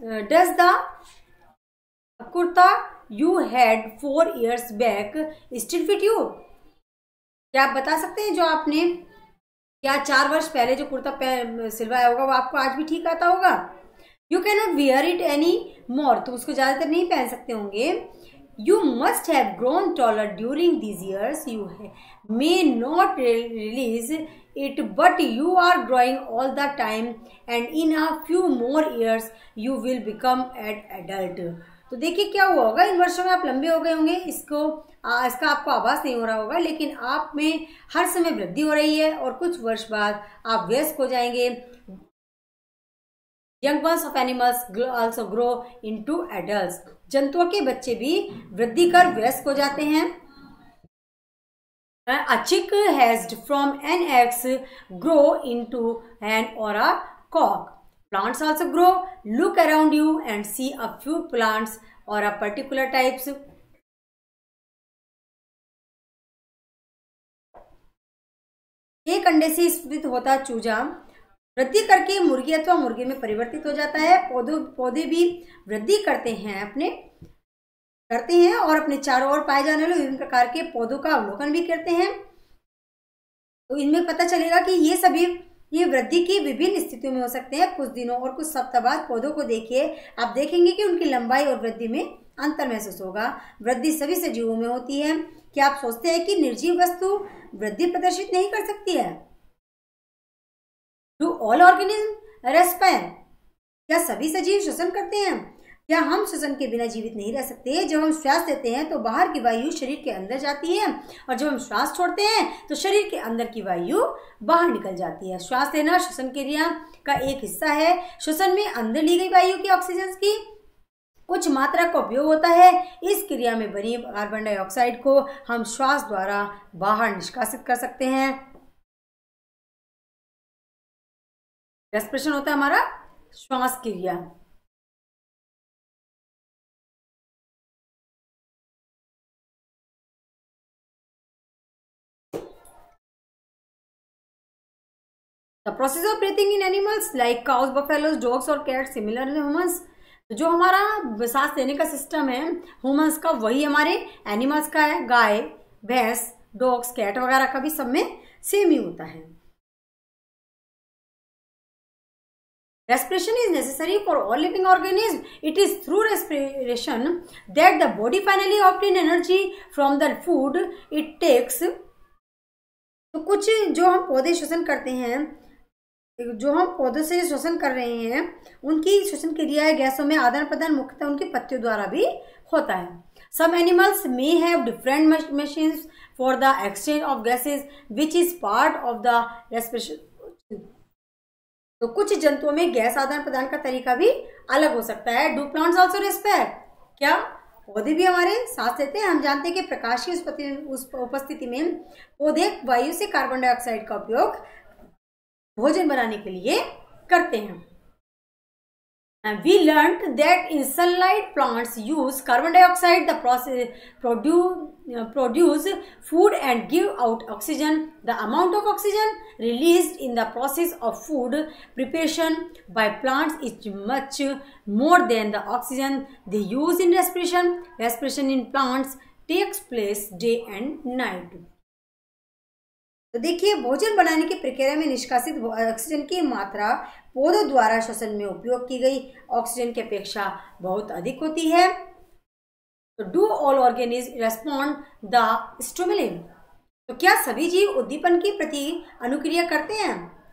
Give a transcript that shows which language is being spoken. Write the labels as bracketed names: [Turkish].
[English] Does the kurta you had 4 years back still fit you? [Hindi] क्या आप बता सकते हैं जो आपने क्या 4 वर्ष पहले जो कुर्ता सिलवाया होगा वो आपको आज भी ठीक आता होगा? [English] You cannot wear it any more. [Hindi] तुम उसको ज्यादातर नहीं पहन सकते होंगे. [English] You must have grown taller during these years. You may not realize it, but you are growing all the time and in a few more years you will become an adult. [Hindi] तो देखिए क्या हुआ होगा, इन वर्षों में आप लंबे हो गए होंगे, इसका आपको आभास नहीं हो रहा होगा, लेकिन आप में हर समय वृद्धि हो रही है और कुछ वर्ष बाद आप वयस्क हो जाएंगे. [English] Young ones of animals also grow into adults. [Hindi] जंतुओं के बच्चे भी वृद्धि कर वयस्क हो जाते हैं. [English] A chick hatched from an egg grow into an or a cock. Plants also grow. Look around you and see a few plants or a particular types. [Hindi] एक अंडे से स्फुटित होता चूजा वृद्धि करके मुर्गी अथवा मुर्गे में परिवर्तित हो जाता है. पौधे भी वृद्धि करते हैं और अपने चारों ओर पाए जाने वाले विभिन्न प्रकार के पौधों का अवलोकन भी करते हैं. तो इनमें पता चलेगा कि ये वृद्धि की विभिन्न स्थितियों में हो सकते हैं. कुछ दिनों और कुछ सप्ताह बाद पौधों को देखिए, आप देखेंगे कि उनकी लंबाई और वृद्धि में अंतर महसूस होगा. वृद्धि सभी सजीवों में होती है. क्या आप सोचते हैं कि निर्जीव वस्तु वृद्धि प्रदर्शित नहीं कर सकती है? [English] Do all organisms respire? [Hindi] क्या सभी सजीव श्वसन करते हैं? क्या हम श्वसन के बिना जीवित नहीं रह सकते? जब हम श्वास लेते हैं तो बाहर की वायु शरीर के अंदर जाती है और जब हम श्वास छोड़ते हैं तो शरीर के अंदर की वायु बाहर निकल जाती है. श्वास लेना श्वसन क्रिया का एक हिस्सा है. श्वसन में अंदर ली गई वायु की ऑक्सीजन की कुछ मात्रा का उपयोग होता है. इस क्रिया में बनी कार्बन डाइऑक्साइड को हम श्वास द्वारा बाहर निष्कासित कर सकते हैं. रेस्पिरेशन होता है हमारा श्वास क्रिया. [English] The process of breathing in animals like cows, buffaloes, dogs [Hindi] और [English] cats similar to humans. [Hindi] तो जो हमारा सांस लेने का सिस्टम है ह्यूमंस का, वही हमारे एनिमल्स का है. गाय, भैंस, डॉग्स, कैट वगैरह का भी सब में सेम ही होता है. [English] Respiration is necessary for all living organisms. It is through respiration that the body finally obtains energy from the food it takes. [Hindi] तो कुछ जो हम पौधे श्वसन करते हैं, जो हम पौधों से श्वसन कर रहे हैं, उनकी श्वसन क्रिया गैसों में आदान प्रदान मुख्यतः उनके पत्तियों द्वारा भी होता है. [English] Some animals may have different machines for the exchange of gases, which is part of the respiration. [Hindi] तो कुछ जंतुओं में गैस आदान प्रदान का तरीका भी अलग हो सकता है. [English] Do plants also respire? [Hindi] क्या पौधे भी हमारे सांस लेते हैं? हम जानते हैं कि प्रकाश की उपस्थिति में पौधे वायु से कार्बन डाइऑक्साइड का उपयोग भोजन बनाने के लिए करते हैं. [English] And we learned that in sunlight plants use carbon dioxide, the process produce food and give out oxygen. The amount of oxygen released in the process of food preparation by plants is much more than the oxygen they use in respiration. Respiration in plants takes place day and night. [Hindi] तो देखिए, भोजन बनाने की प्रक्रिया में निष्कासित oxygen की मात्रा पौधों द्वारा श्वसन में उपयोग की गई ऑक्सीजन की अपेक्षा बहुत अधिक होती है. [English] तो do all organism respond the stimuli? [Hindi] तो क्या सभी जीव उद्दीपन की प्रति अनुक्रिया करते हैं?